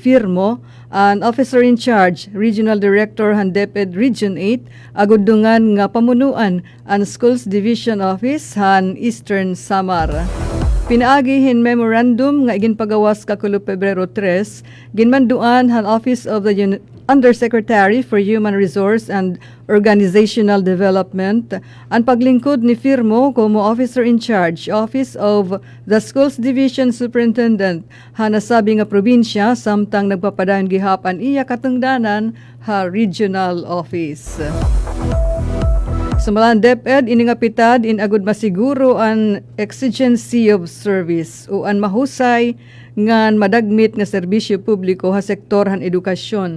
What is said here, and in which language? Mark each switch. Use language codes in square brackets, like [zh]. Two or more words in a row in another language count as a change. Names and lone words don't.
[war] Firmo an [en] officer in charge, [war] Regional Director han DepEd Region 8 agudungan nga pamunuan ang Schools Division Office han Eastern Samar. Pinaagihin memorandum nga ginpagawas kakulo Pebrero 3, ginmanduan han Office of the Undersecretary for Human Resource and Organizational Development ang paglingkod ni Firmo como Officer in Charge, Office of the Schools Division Superintendent ha nasabi nga probinsya samtang nagpapadayon gihapan iya katungdanan ha Regional Office. Samalan DepEd iningapitad in agud masiguro an [en] exigency of service [war] o an mahusay ngan madagmit nga serbisyo publiko ha sektor han edukasyon.